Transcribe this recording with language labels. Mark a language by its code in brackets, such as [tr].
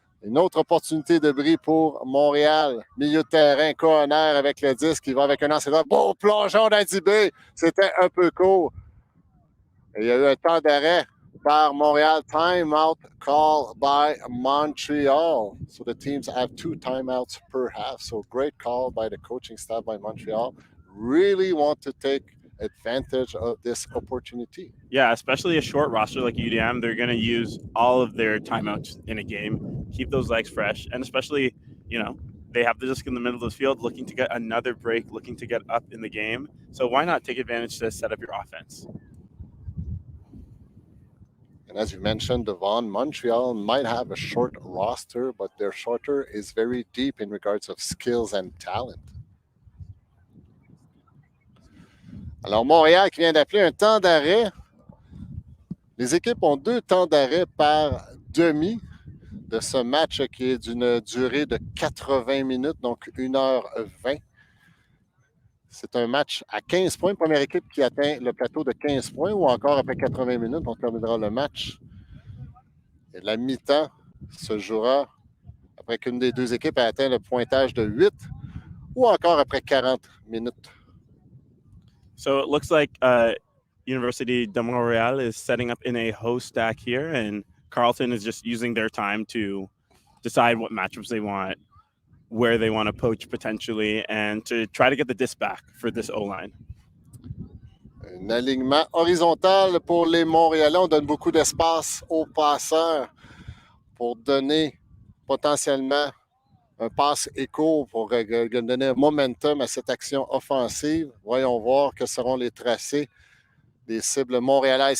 [fr] Une autre opportunité de bris pour Montréal. Milieu de terrain, Cohner avec le disque, qui va avec un ancien. Beau plongeon d'Adibé. C'était un peu court. Et il y a eu un temps d'arrêt par Montréal. [en] Timeout call by Montreal. So the teams have 2 timeouts per half. So great call by the coaching staff by Montreal. Really want to take advantage of this opportunity. Yeah, especially a short roster like UDM, they're going to use all of their timeouts in a game, keep those legs fresh, and especially, they have the disc in the middle of the field looking to get another break, looking to get up in the game. So why not take advantage to set up your offense? And as you mentioned, Devon, Montreal might have a short roster, but their shorter is very deep in regards of skills and talent. [fr] Alors, Montréal qui vient d'appeler un temps d'arrêt. Les équipes ont 2 temps d'arrêt par demi de ce match qui est d'une durée de 80 minutes, donc 1h20. C'est un match à 15 points. Première équipe qui atteint le plateau de 15 points, ou encore après 80 minutes, on terminera le match. Et la mi-temps se jouera après qu'une des 2 équipes ait atteint le pointage de 8, ou encore après 40 minutes. [en] So it looks like University de Montréal is setting up in a host stack here, and Carleton is just using their time to decide what matchups they want, where they want to poach potentially, and to try to get the disc back for this O-line. [fr] Un alignement horizontal pour les Montréalais. On donne beaucoup d'espace aux passeurs pour donner potentiellement un passe éco pour donner un momentum à cette action offensive. Voyons voir que seront les tracés des cibles montréalaises.